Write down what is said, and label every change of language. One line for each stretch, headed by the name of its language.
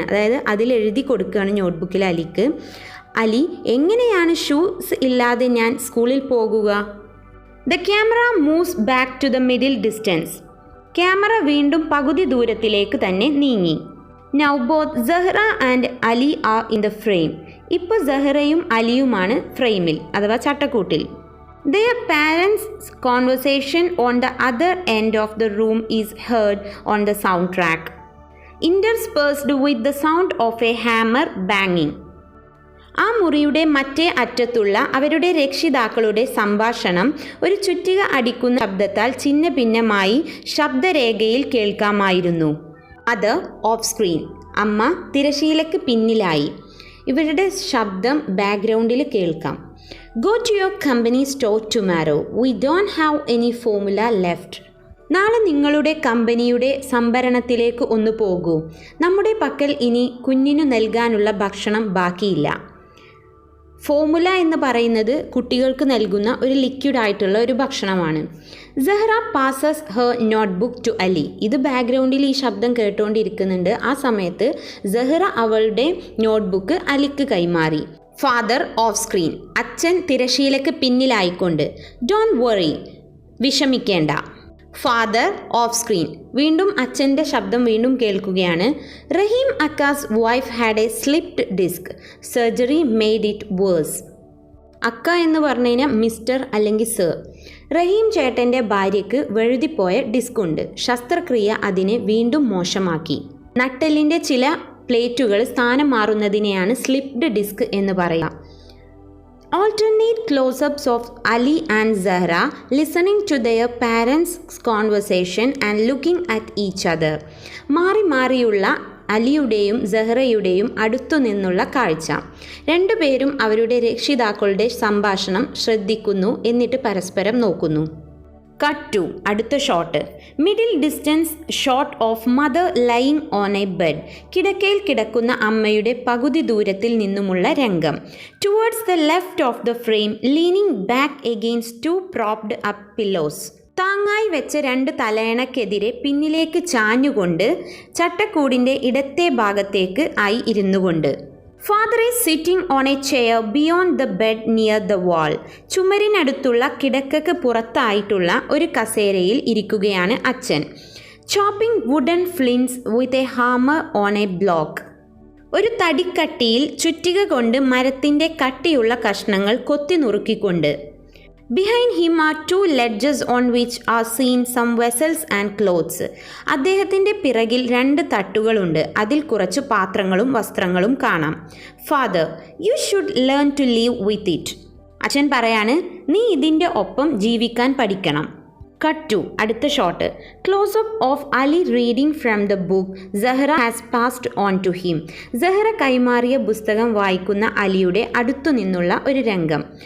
Malayalam: അതായത് അതിലെഴുതി കൊടുക്കുകയാണ് നോട്ട്ബുക്കിൽ അലിക്ക്. അലി എങ്ങനെയാണ് ഷൂസ് ഇല്ലാതെ ഞാൻ സ്കൂളിൽ പോകുക?
English: The camera moves back to the middle distance.
Malayalam: Camera വീണ്ടും പകുതി ദൂരത്തിലേക്ക് തന്നെ നീങ്ങി.
English: Now both Zahra and Ali are in the frame.
Malayalam: ഇപ്പോൾ സഹ്റയും അലിയുമാണ് ഫ്രെയിമിൽ അഥവാ ചട്ടക്കൂട്ടിൽ.
English: Their parents' conversation on the other end of the room is heard on the soundtrack, interspersed with the sound of a hammer banging.
Malayalam: ആ മുറിയുടെ മറ്റേ അറ്റത്തുള്ള അവരുടെ രക്ഷിതാക്കളുടെ സംഭാഷണം ഒരു ചുറ്റിക അടിക്കുന്ന ശബ്ദത്താൽ ഛിന്ന ഭിന്നമായി ശബ്ദരേഖയിൽ കേൾക്കാമായിരുന്നു. അത് ഓഫ് സ്ക്രീൻ, അമ്മ തിരശീലയ്ക്ക് പിന്നിലായി. ഇവരുടെ ശബ്ദം ബാക്ക്ഗ്രൗണ്ടിൽ കേൾക്കാം.
English: Go to your company store tomorrow. We don't have any formula left.
Malayalam: നാളെ നിങ്ങളുടെ കമ്പനിയുടെ സംഭരണത്തിലേക്ക് ഒന്ന് പോകൂ. നമ്മുടെ പക്കൽ ഇനി കുഞ്ഞിനു നൽകാനുള്ള ഭക്ഷണം ബാക്കിയില്ല. ഫോമുല എന്ന് പറയുന്നത് കുട്ടികൾക്ക് നൽകുന്ന ഒരു ലിക്വിഡ് ആയിട്ടുള്ള ഒരു ഭക്ഷണമാണ്.
English: Zahra passes her notebook to Ali.
Malayalam: ഇത് ബാക്ക്ഗ്രൗണ്ടിൽ ഈ ശബ്ദം കേട്ടുകൊണ്ടിരിക്കുന്നുണ്ട്. ആ സമയത്ത് സഹ്റ അവളുടെ നോട്ട്ബുക്ക് അലിക്ക് കൈമാറി.
English: father off screen,
Malayalam: അച്ഛൻ തിരശീലയ്ക്ക് പിന്നിലായിക്കൊണ്ട്.
English: don't worry,
Malayalam: വിഷമിക്കേണ്ട.
English: father off screen,
Malayalam: വീണ്ടും അച്ഛൻ്റെ ശബ്ദം വീണ്ടും കേൾക്കുകയാണ്.
English: Rahim Aqa's wife had a slipped disc. Surgery made it worse.
Malayalam: അക്ക എന്ന് പറഞ്ഞു കഴിഞ്ഞാൽ മിസ്റ്റർ അല്ലെങ്കിൽ സർ. റഹീം ചേട്ടൻ്റെ ഭാര്യയ്ക്ക് വഴുതിപ്പോയ ഡിസ്ക് ഉണ്ട്. ശസ്ത്രക്രിയ അതിനെ വീണ്ടും മോശമാക്കി. നട്ടെല്ലിൻ്റെ ചില പ്ലേറ്റുകൾ സ്ഥാനം മാറുന്നതിനെയാണ് സ്ലിപ്ഡ് ഡിസ്ക് എന്ന് പറയുക.
English: Alternate close-ups of Ali and Zahra listening to their parents' conversation and looking at each other.
Malayalam: മാറി മാറിയുള്ള അലിയുടെയും സഹ്റയുടെയും അടുത്തുനിന്നുള്ള കാഴ്ച. രണ്ടുപേരും അവരുടെ രക്ഷിതാക്കളുടെ സംഭാഷണം ശ്രദ്ധിക്കുന്നു, എന്നിട്ട് പരസ്പരം നോക്കുന്നു.
English: Cut to അടുത്ത shot. Middle distance shot of mother lying on a bed.
Malayalam: കിടക്കയിൽ കിടക്കുന്ന അമ്മയുടെ പകുതി ദൂരത്തിൽ നിന്നുമുള്ള രംഗം.
English: Towards the left of the frame leaning back against two propped up pillows.
Malayalam: താങ്ങായി വെച്ച 2 തലയണക്കെതിരെ പിന്നിലേക്ക് ചാഞ്ഞുകൊണ്ട് ചട്ടക്കൂടിൻ്റെ ഇടത്തെ ഭാഗത്തേക്ക് ആയി ഇരുന്നുകൊണ്ട്.
English: Father is sitting on a chair beyond the bed near the wall.
Malayalam: ചുമരിനടുത്തുള്ള കിടക്കയ്ക്ക് പുറത്തായിട്ടുള്ള ഒരു കസേരയിൽ ഇരിക്കുകയാണ് അച്ഛൻ.
English: Chopping wooden flints with a hammer on a block.
Malayalam: ഒരു തടിക്കട്ടിയിൽ ചുറ്റിക കൊണ്ട് മരത്തിൻ്റെ കട്ടിയുള്ള കഷ്ണങ്ങൾ കൊത്തി നുറുക്കിക്കൊണ്ട്.
English: Behind him are 2 ledges on which are seen some vessels and clothes.
Malayalam: അദ്ദേഹത്തിൻ്റെ പിറകിൽ 2 തട്ടുകളുണ്ട്. അതിൽ കുറച്ച് പാത്രങ്ങളും വസ്ത്രങ്ങളും കാണാം.
English: Father, you should learn to live with it.
Malayalam: അച്ഛൻ പറയാണ്, നീ ഇതിൻ്റെ ഒപ്പം ജീവിക്കാൻ പഠിക്കണം.
English: Cut to അടുത്ത shot. Close up of Ali reading from the book Zahra has passed on to him.
Malayalam: Zahra കൈമാറിയ പുസ്തകം വായിക്കുന്ന അലിയുടെ അടുത്തു നിന്നുള്ള ഒരു രംഗം.